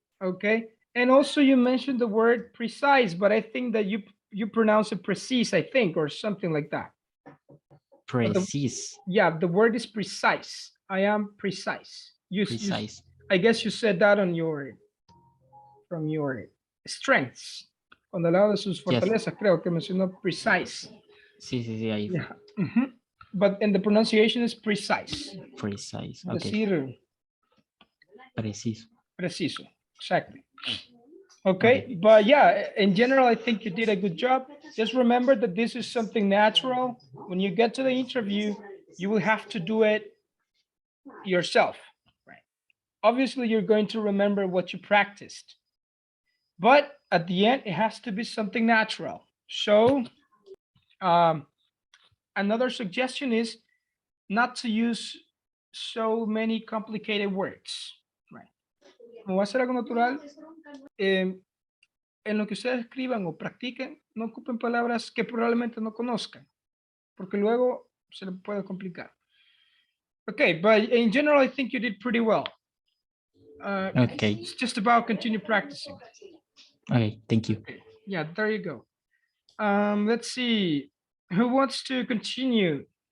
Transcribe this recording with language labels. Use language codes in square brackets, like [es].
[en] Okay, and also you mentioned the word precise, but I think that you pronounce it precise, I think, or something like that. Precise, Yeah, the word is precise. I am precise. precise. I guess you said that on your from your strengths. [es] Cuando hablaba de sus [en] Yes. [es] fortalezas, creo que mencionó precise. Sí, sí, sí, ahí. [en] Yeah. Mhm. But and the pronunciation is precise. Precise. Okay. [es] Decir Preciso. preciso. Exactly. [en] Okay, but yeah, in general, I think you did a good job. Just remember that this is something natural. When you get to the interview, you will have to do it yourself, right? Obviously, you're going to remember what you practiced, but at the end, it has to be something natural. So, another suggestion is not to use so many complicated words, right? [es] Como va a ser algo natural, em, en lo que ustedes escriban o practiquen, no ocupen palabras que probablemente no conozcan, porque luego se les puede complicar. [en] Okay, but in general, I think you did pretty well. Okay. It's just about continue practicing. Okay, thank you. Yeah, there you go. Let's see. Who wants to continue?